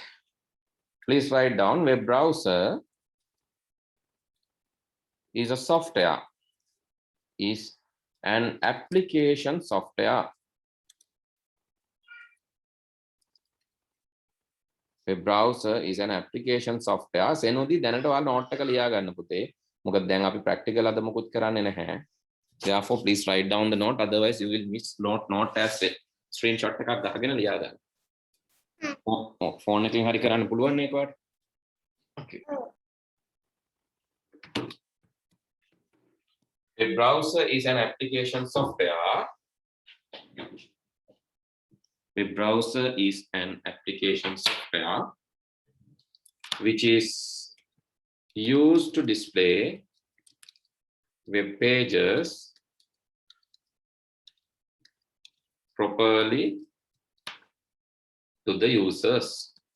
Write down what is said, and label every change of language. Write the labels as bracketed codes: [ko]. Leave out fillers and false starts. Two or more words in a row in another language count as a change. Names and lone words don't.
[en] Please write down web browser is a software, is an application software. Web browser is an application software. [si] සෙනෝදී දැනට ඔයාලා note එක ලියා ගන්න පුතේ. මොකද දැන් අපි practical අද මොකුත් කරන්නේ නැහැ. [en] Therefore please write down the note, otherwise you will miss note as well. [si] Screenshot එකක් ගහගෙන ලියා ගන්න. ෆෝන් එකකින් හරි කරන්න පුළුවන් නේ ඒකට. [en] Okay. A browser is an application software. A browser is an application software which is used to display web pages properly to the users.